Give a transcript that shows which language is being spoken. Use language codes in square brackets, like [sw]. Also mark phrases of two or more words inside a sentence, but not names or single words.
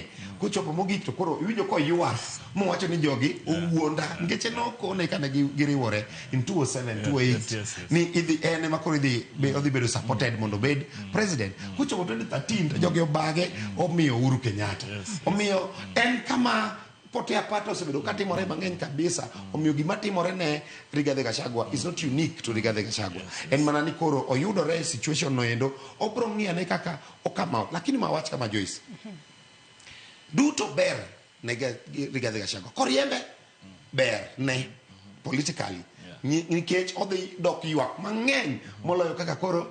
[luo] Kochopo mogik to koro iwinjo ko ywak mowacho ni jogi owuonda nikech nokone kana giriwore in 2007 2008 ni idhi ene makoro idhi bedo supported mondo bed president. Kochopo 2013 to jogi obage omiyo Uhuru Kenyatta. Omiyo en kama pote apata osebedo katimore mang'eny kabisa. Omiyo gima timore ne Rigathi Gachagua [en] is not unique to [luo] Rigathi Gachagua. En mana ni koro oyudore situation noendo obro ng'iyane kaka okama. Lakini mawach kama Joyce duto ber ne Rigathi Gachagua. Koriembe ber ne politically nikech odhi dok ywak mang'eny moloyo kaka koro